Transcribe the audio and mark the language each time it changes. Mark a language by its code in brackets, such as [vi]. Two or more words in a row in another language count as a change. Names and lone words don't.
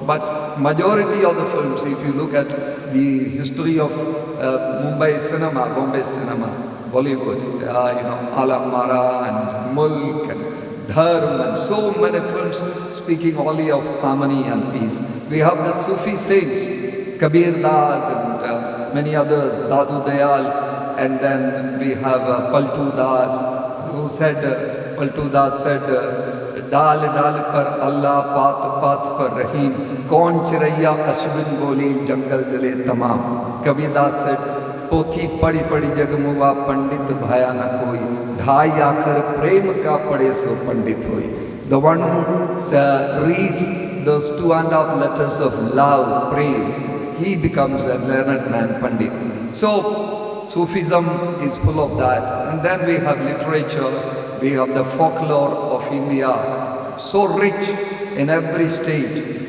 [en] But majority of the films, if you look at the history of Mumbai cinema, Bombay cinema, Bollywood, Alam Mara and Mulk and Dharm and so many films speaking only of harmony and peace. We have the Sufi saints, Kabir Das and many others, Dadu Dayal, and then we have Paltu Das, who said, Paltu Das said, [hi] डाल डाल पर अल्लाह, पात पात पर रहीम, कौन चिरैया अश्विन बोली, जंगल जले तमाम. Kabir Das said, पोथी पढ़ि पढ़ि जगमुवा पंडित भया न कोई, ढाई आखर प्रेम का पढ़े सो पंडित होई. [en] The one who reads those 2.5 letters of love, prem, he becomes a learned man, pandit. So Sufism is full of that. And then we have literature, we have the folklore of India, so rich in every stage.